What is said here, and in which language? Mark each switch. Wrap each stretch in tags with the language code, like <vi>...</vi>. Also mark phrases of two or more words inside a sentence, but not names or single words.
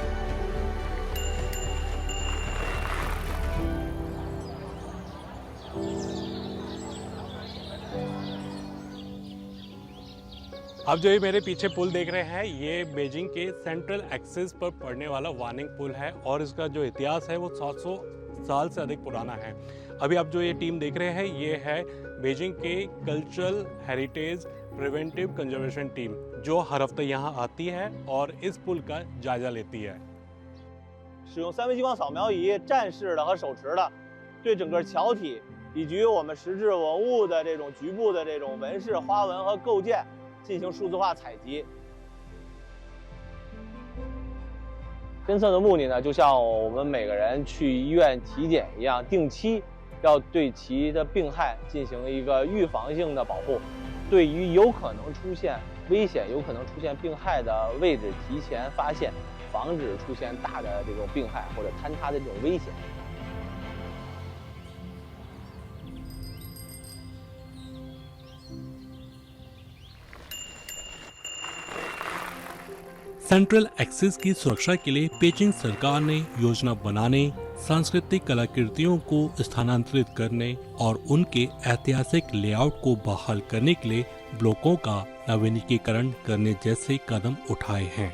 <hi>अब जो ये मेरे पीछे पुल देख रहे हैं, ये बीजिंग के</hi> <en>central axis</en> <hi>पर पड़ने वाला वार्निंग पुल है और इसका जो इतिहास है वो 700 साल से अधिक पुराना है। अभी आप जो ये टीम देख रहे हैं, ये है बीजिंग के कल्चरल हेरिटेज प्रिवेंटिव कंजर्वेशन टीम, जो हर हफ्ते यहाँ आती है और इस पुल का जायजा लेती है।</hi> <zh>使用三维激光扫描仪站式的和手持的，对整个桥体以及我们石质文物的这种局部的这种纹饰、花纹和构件进行数字化采集。侦测的目的呢，就像我们每个人去医院体检一样，定期要对其的病害进行一个预防性的保护，对于有可能出现危险、有可能出现病害的位置提前发现，防止出现大的这种病害或者坍塌的这种危险。</zh> <en>central axis</en> <hi>की सुरक्षा के लिए पेचिंग सरकार ने योजना बनाने, सांस्कृतिक कलाकृतियों को स्थानांतरित करने और उनके ऐतिहासिक लेआउट को बहाल करने के लिए ब्लॉकों का नवीनीकरण करने जैसे कदम उठाए हैं।</hi>